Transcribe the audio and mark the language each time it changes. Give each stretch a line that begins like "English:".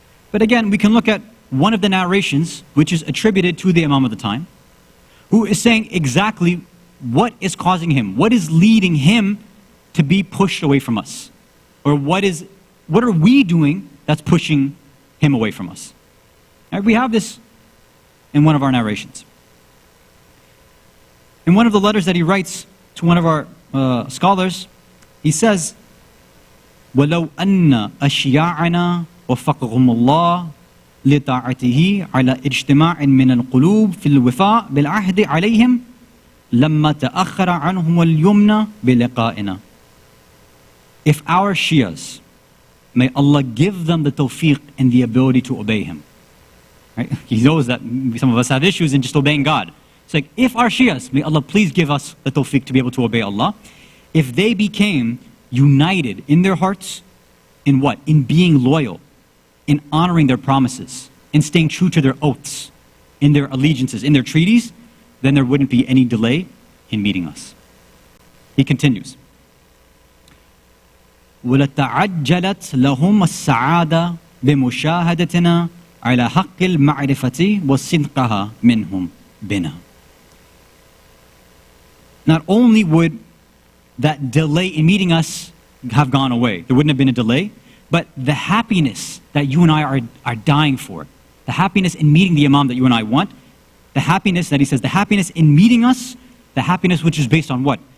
English: But again, we can look at one of the narrations, which is attributed to the Imam of the time, who is saying exactly what is causing him, what is leading him to be pushed away from us, or what are we doing that's pushing him away from us. Right, we have this in one of our narrations. In one of the letters that he writes to one of our scholars, he says,
Arabic: وَلَوْ أَنَّ أَشْيَاعَنَا وفقهم الله لطاعته على اجتماع من القلوب في الوفاء بالعهد عليهم لما تأخر عنهم اليمنى بلقائنا.
English: If our Shias, may Allah give them the tawfiq and the ability to obey Him. Right? He knows that some of us have issues in just obeying God. It's like, if our Shias, may Allah please give us the tawfiq to be able to obey Allah, if they became united in their hearts, in what? In being loyal, in honoring their promises, in staying true to their oaths, in their allegiances, in their treaties, then there wouldn't be any delay in meeting us. He continues,
Arabic: وَلَتَعَجَّلَتْ لَهُمَ السَّعَادَةِ بِمُشَاهَدَتِنَا عَلَى حَقِّ الْمَعْرِفَةِ وَصِدْقَهَا مِنْهُمْ بِنَا.
English: Not only would that delay in meeting us have gone away, there wouldn't have been a delay, but the happiness that you and I are dying for, the happiness in meeting the Imam that you and I want, the happiness that he says, the happiness in meeting us, the happiness which is based on what?